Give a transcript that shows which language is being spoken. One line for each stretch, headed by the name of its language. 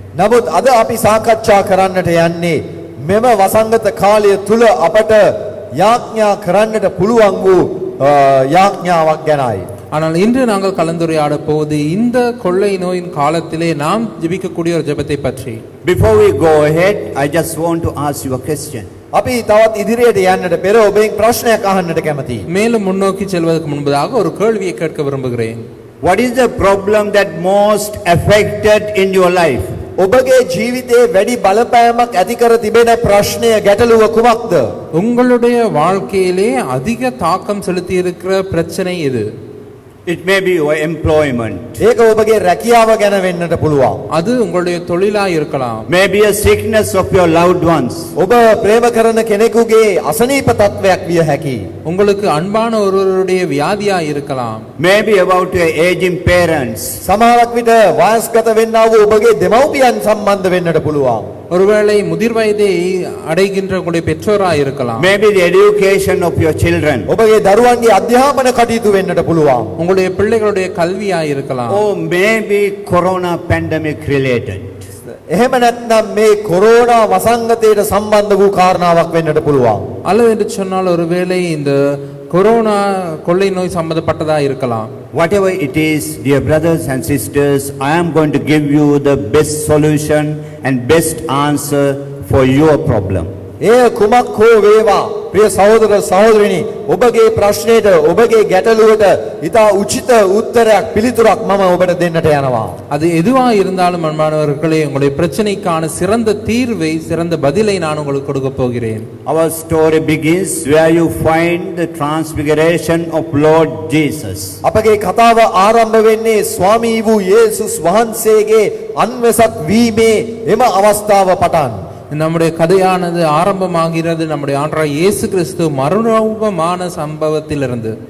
Sinhala: නමුත් අද අපි සාකච්ඡා කරන්නට යන්නේ මෙම වසංගත කාලය තුල අපට යාඥා කරන්නට පුළුවන් වූ යාඥාවක් ගැනයි.
Tamil: ஆனால் இன்று நாங்கள் கலந்துரையாட போவது இந்த கொள்ளை நோயின் காலத்திலே நாம் ஜெபிக்கக்கூடிய ஒரு ஜெபத்தை பற்றி.
English: Before we go ahead, I just want to ask you a question.
Sinhala: අපි තවත් ඉදිරියට යන්නට පෙර ඔබෙන් ප්‍රශ්නයක් අහන්නට කැමතියි.
Tamil: மேலும் முன்னோக்கி செல்வதற்கு முன்பதாக ஒரு கேள்வியை கேட்க விரும்புகிறேன்.
English: What is the problem that most affected in your life?
Sinhala: ඔබගේ ජීවිතේ වැඩි බලපෑමක් ඇති කර තිබෙන ප්‍රශ්නය ගැටලුව කුමක්ද?
Tamil: உங்களுடைய வாழ்க்கையிலே அதிக தாக்கம் செலுத்தி இருக்கிற பிரச்சனை எது?
English: It may be your employment.
Sinhala: ඒක ඔබගේ රැකියාව ගැන වෙන්නට පුළුවන්.
Tamil: அது உங்களுடைய தொழிலா இருக்கலாம்.
English: Maybe a sickness of your loved ones.
Sinhala: ඔබ ප්‍රේම කරන කෙනෙකුගේ අසනීප තත්වයක් විය හැකියි.
Tamil: உங்களுக்கு அன்பான ஒருவருடைய வியாதியா இருக்கலாம்.
English: Maybe about your aging parents.
Sinhala: සමහරක් විට වයස්ගත වෙන්නා වූ ඔබගේ දෙමව්පියන් සම්බන්ධ වෙන්නට පුළුවන්.
Tamil: ஒருவேளை முதிர் வயதை அடைகின்ற உங்களுடைய பெற்றோரா இருக்கலாம்.
English: Maybe the education of your children.
Sinhala: ඔබගේ දරුවන්ගේ අධ්‍යාපන කටයුතු වෙන්නට පුළුවන්.
Tamil: உங்களுடைய பிள்ளைகளுடைய கல்வியா இருக்கலாம்.
English: Or maybe corona pandemic related.
Sinhala: එහෙම නැත්නම් මේ කොරෝනා වසංගතයට සම්බන්ධ වූ කාරණාවක් වෙන්නට පුළුවන්.
Tamil: அல்லது என்று சொன்னால் ஒருவேளை இந்த கொரோனா கொள்ளை நோய் சம்பந்தப்பட்டதா இருக்கலாம்.
English: Whatever it is, dear brothers and sisters, I am going to give you the best solution and best answer for your problem.
Sinhala: ඒ කුමක් හෝ වේවා ප්‍රිය සහෝදර සහෝදරිනි ඔබගේ ප්‍රශ්නයට ඔබගේ ගැටලුවට ඉතා උචිත උත්තරයක් පිළිතුරක් මම ඔබට දෙන්නට යනවා.
Tamil: அது எதுவா இருந்தாலும் அன்பானவர்களே உங்களுடைய பிரச்சனைக்கான சிறந்த தீர்வை சிறந்த பதிலை நான் உங்களுக்கு கொடுக்க போகிறேன்.
English: Our story begins where you find the transfiguration of Lord Jesus.
Sinhala: අපගේ කතාව ආරම්භ වෙන්නේ ස්වාමී වූ යේසුස් වහන්සේගේ අන්වසක් වීමේ එම අවස්ථාව පටන්.
Tamil: நம்முடைய கதையானது ஆரம்பமாகிறது நம்முடைய ஆண்டவர் இயேசு கிறிஸ்து மறுரூபமான சம்பவத்திலிருந்து.